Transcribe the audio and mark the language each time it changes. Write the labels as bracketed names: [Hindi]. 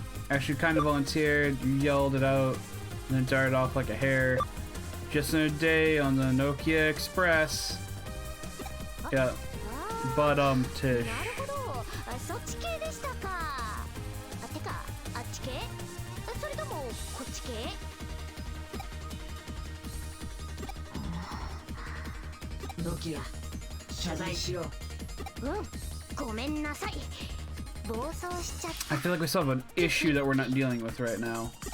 [English] Actually, kind of volunteered. You yelled it out, and then darted off like a hare. Just another day on the Nokia Express. Yeah, but Tish. [Japanese] なるほどそっち系でしたかてかあっち系それともこっち系ノキア謝罪しようごめんなさい暴走しちゃっ [English] I feel like we still have an issue that we're not dealing with right now.